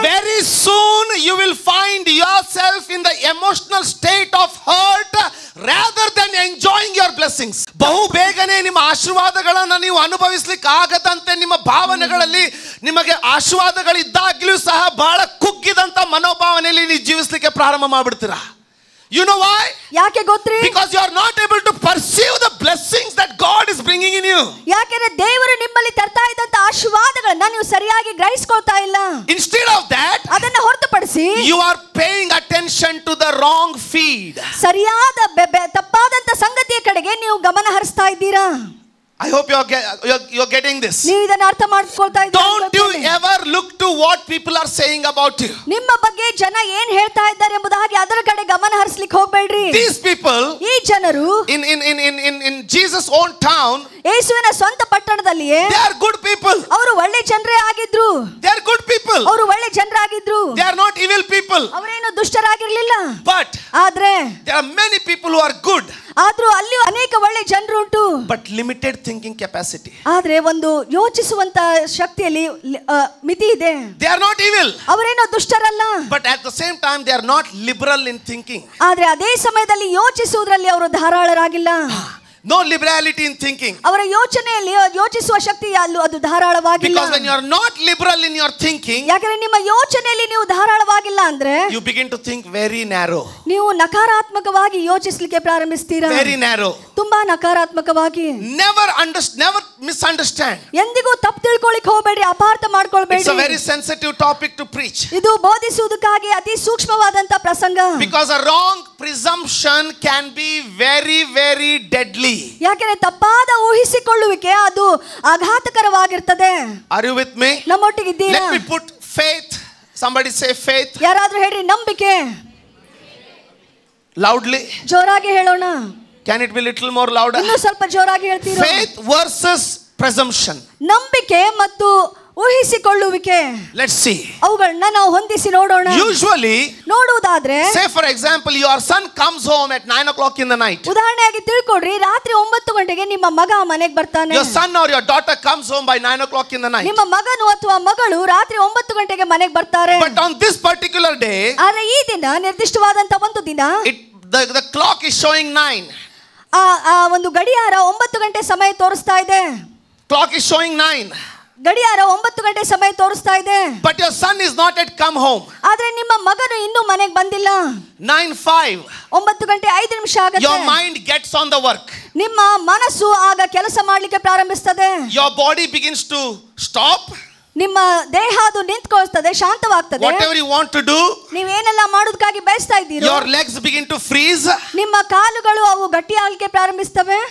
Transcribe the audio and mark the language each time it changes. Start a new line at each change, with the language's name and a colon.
English: very soon you will find yourself in the emotional state of hurt rather than enjoying your blessings.
Kannada: ಬಹು ಬೇಗನೆ ನಿಮ್ಮ ಆಶೀರ್ವಾದಗಳನ್ನು ನೀವು ಅನುಭವಿಸಲಿಕ್ಕೆ ಆಗದಂತೆ ನಿಮ್ಮ ಭಾವನೆಗಳಲ್ಲಿ ನಿಮಗೆ ಆಶೀರ್ವಾದಗಳಿದ್ದಾಗಲೂ ಸಹ ಬಹಳ ಕುಗ್ಗಿದಂತ ಮನೋಭಾವನೆಯಲ್ಲಿ ನೀವು ಜೀವಿಸಲಿಕ್ಕೆ ಪ್ರಾರಂಭ ಮಾಡಿಬಿಡ್ತೀರಾ.
English: You know why?
Kannada: ಯಾಕೆ ಗೊತ್ತ್ರಿ?
English: Because you are not able to perceive the blessings that God is bringing in you.
Kannada: ಯಾಕೆಂದ್ರೆ ದೇವರು ನಿಮ್ಮಲ್ಲಿ ತರ್ತಾ ಇದ್ದಂತ ಆಶೀರ್ವಾದಗಳನ್ನ ನೀವು ಸರಿಯಾಗಿ ಗ್ರಹಿಸಿಕೊಳ್ತಾ ಇಲ್ಲ.
English: Instead of that,
Kannada: ಅದನ್ನ ಹೊರತುಪಡಿಸಿ
English: you are paying attention to the wrong feed.
Kannada: ಸರಿಯಾದ ತಪ್ಪಾದಂತ ಸಂಗತಿಯ ಕಡೆಗೆ ನೀವು ಗಮನ ಹರಿಸ್ತಾ ಇದ್ದೀರಾ.
English: I hope you're getting this.
Kannada: ನೀವು ಇದನ್ನ ಅರ್ಥ ಮಾಡ್ಕೊಳ್ತಾ ಇದ್ದೀರಾ?
English: Don't you ever look to what people are saying about you.
Kannada: ನಿಮ್ಮ ಬಗ್ಗೆ ಜನ ಏನ್ ಹೇಳ್ತಾ ಇದ್ದಾರೆ ಎಂಬುದಾಗಿ ಅದರ ಕಡೆ ಗಮನ ಹರಿಸಲಿಕ್ಕೆ ಹೋಗಬೇಡ್ರಿ.
English: These people,
Kannada: ಈ ಜನರು
English: in Jesus' own town,
Kannada: ಯೇಸುವಿನ ಸ್ವಂತ ಪಟ್ಟಣದಲ್ಲಿಯೇ
English: they are good people.
Kannada: ಅವರು ಒಳ್ಳೆ ಜನರೇ ಆಗಿದ್ರು.
English: They are good people.
Kannada: ಅವರು ಒಳ್ಳೆ ಜನರಾಗಿದ್ರು.
English: They are not evil people.
Kannada: ಅವರೇನು ದುಷ್ಟರಾಗಿರ್ಲಿಲ್ಲ.
English: But
Kannada: ಆದ್ರೆ
English: there are many people who are good.
Kannada: ಆದ್ರೂ ಅಲ್ಲಿ ಅನೇಕ ಒಳ್ಳೆ ಜನರು ಉಂಟು.
English: But limited thinking capacity.
Kannada: ಆದ್ರೆ ಒಂದು ಯೋಚಿಸುವಂತ ಶಕ್ತಿಯಲ್ಲಿ ಮಿತಿ ಇದೆ.
English: They are not evil.
Kannada: ಅವರೇನು ದುಷ್ಟರಲ್ಲ.
English: But at the same time they are not liberal in thinking.
Kannada: ಆದ್ರೆ ಅದೇ ಸಮಯದಲ್ಲಿ ಯೋಚಿಸುವುದರಲ್ಲಿ ಅವರು ಧಾರಾಳರಾಗಿಲ್ಲ.
English: No liberality in thinking.
Kannada: ಅವರ ಯೋಚನೆಯಲ್ಲಿ ಯೋಚಿಸುವ ಶಕ್ತಿ ಅದು ಧಾರಾಳವಾಗಿಲ್ಲ.
English: Because when you are not liberal in your thinking,
Kannada: ಯಾಕಂದ್ರೆ ನಿಮ್ಮ ಯೋಚನೆಯಲ್ಲಿ ನೀವು ಧಾರಾಳವಾಗಿಲ್ಲ ಅಂದ್ರೆ
English: you begin to think very narrow.
Kannada: ನೀವು ನಕಾರಾತ್ಮಕವಾಗಿ ಯೋಚಿಸಲಿಕ್ಕೆ ಪ್ರಾರಂಭಿಸ್ತೀರಾ.
English: Very narrow.
Kannada: ತುಂಬಾ ನಕಾರಾತ್ಮಕವಾಗಿ.
English: Never misunderstand.
Kannada: ಎಂದಿಗೂ ತಪ್ಪು ತಿಳ್ಕೊಳ್ಳಿಕ್ಕೆ ಹೋಗಬೇಡಿ, ಅಪಾರ್ಥ ಮಾಡ್ಕೊಳ್ಬೇಡಿ.
English: It's a very sensitive topic to preach.
Kannada: ಇದು ಬೋಧಿಸುವುದಕ್ಕಾಗಿ ಅತಿ ಸೂಕ್ಷ್ಮವಾದಂತ ಪ್ರಸಂಗ.
English: Because a wrong presumption can be very very deadly.
Kannada: ಯಾಕಂದ್ರೆ ತಪ್ಪಾದ ಊಹಿಸಿಕೊಳ್ಳುವಿಕೆ ಅದು ಆಘಾತಕರವಾಗಿರ್ತದೆ.
English: Are you with me?
Kannada: ನಮ್ಮೊಟ್ಟಿಗಿದ್ದೀರಾ?
English: Let me put faith. Somebody say faith.
Kannada: ಯಾರಾದ್ರೂ ಹೇಳ್ರಿ ನಂಬಿಕೆ.
English: Loudly.
Kannada: ಜೋರಾಗಿ ಹೇಳೋಣ.
English: Can it be little more louder?
Kannada: ಇನ್ನೂ ಸ್ವಲ್ಪ ಜೋರಾಗಿ ಹೇಳ್ತೀರಾ?
English: Faith versus presumption.
Kannada: ನಂಬಿಕೆ ಮತ್ತು ಊಹಿಸಿಕೊಳ್ಳುವಿಕೆ.
English: Let's see.
Kannada: ಅವುಗಳನ್ನ ನಾವು ಹೊಂದಿಸಿ ನೋಡೋಣ.
English: Usually,
Kannada: ನೋಡುವುದಾದ್ರೆ,
English: say for example, your son comes home at 9 o'clock in the night.
Kannada: ಉದಾಹರಣೆಯಾಗಿ ತಿಳ್ಕೊಡ್ರಿ, ರಾತ್ರಿ 9 ಗಂಟೆಗೆ ನಿಮ್ಮ ಮಗ ಮನೆಗೆ ಬರ್ತಾನೆ.
English: Your son or your daughter comes home by 9 o'clock in the night.
Kannada: ನಿಮ್ಮ ಮಗನು ಅಥವಾ ಮಗಳು ರಾತ್ರಿ 9 ಗಂಟೆಗೆ ಮನೆಗೆ ಬರ್ತಾರೆ.
English: But on this particular day,
Kannada: ಆದ್ರೆ ಈ ದಿನ ನಿರ್ದಿಷ್ಟವಾದಂತ ಒಂದು ದಿನ,
English: the clock is showing 9.
Kannada: ಆ ಒಂದು ಗಡಿಯಾರ 9 ಗಂಟೆ ಸಮಯ ತೋರಿಸ್ತಾ ಇದೆ.
English: Clock is showing 9.
Kannada: ಗಡಿಯಾರ 9 ಗಂಟೆ ಸಮಯ ತೋರಿಸ್ತಾ ಇದೆ.
English: But your son is not yet come home.
Kannada: ಆದ್ರೆ ನಿಮ್ಮ ಮಗನು ಇನ್ನೂ ಮನೆಗೆ ಬಂದಿಲ್ಲ.
English: 9:05.
Kannada: 9 ಗಂಟೆ 5 ನಿಮಿಷ ಆಗುತ್ತೆ.
English: Your mind gets on the work.
Kannada: ನಿಮ್ಮ ಮನಸ್ಸು ಆಗ ಕೆಲಸ ಮಾಡ್ಲಿಕ್ಕೆ ಪ್ರಾರಂಭಿಸ್ತದೆ.
English: Your body begins to stop.
Kannada: ನಿಮ್ಮ ದೇಹ ಅದು ನಿಂತ್ಕೊಳ್ತದೆ, ಶಾಂತವಾಗ್ತದೆ.
English: Whatever you want to do,
Kannada: ನೀವೇನೆಲ್ಲ ಮಾಡೋದಕ್ಕಾಗಿ ಬಯಸ್ತಾ ಇದ್ದೀರೋ,
English: your legs begin to freeze.
Kannada: ನಿಮ್ಮ ಕಾಲುಗಳು ಅವು ಗಟ್ಟಿಯಾಗಲಿಕ್ಕೆ ಪ್ರಾರಂಭಿಸ್ತವೆ.